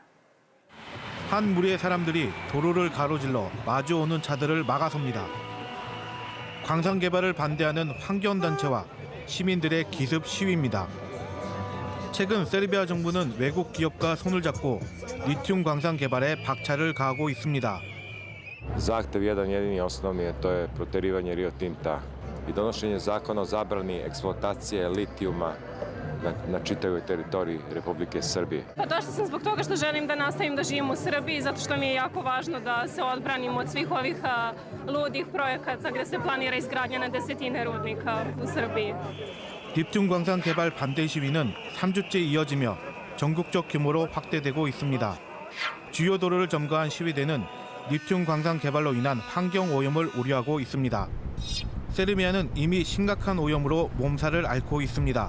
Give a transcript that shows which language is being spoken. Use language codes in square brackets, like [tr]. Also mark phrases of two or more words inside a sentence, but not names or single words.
[ko] 한 무리의 사람들이 도로를 가로질러 마주오는 차들을 막아섭니다. 광산 개발을 반대하는 환경단체와 시민들의 기습 시위입니다. 최근 세르비아 정부는 외국 기업과 손을 잡고 리튬 광산 개발에 박차를 가하고 있습니다. [sr] Zahtev jedan jedini osnovni, a to je proterivanje Rio Tinta i donošenje zakona o zabrani eksploatacije litijuma na čitavoj teritoriji Republike Srbije. Došla sam zbog toga što želim da nastavim da živim u Srbiji, zato što mi je jako važno da se odbranimo od svih ovih ludih projekata gde se planira izgradnja na desetine rudnika u Srbiji. [ko] 리튬 광산 개발 반대 시위는 3주째 이어지며 전국적 규모로 확대되고 있습니다. 주요 도로를 점거한 시위대는 리튬 광산 개발로 인한 환경 오염을 우려하고 있습니다. 세르비아는 이미 심각한 오염으로 몸살을 앓고 있습니다.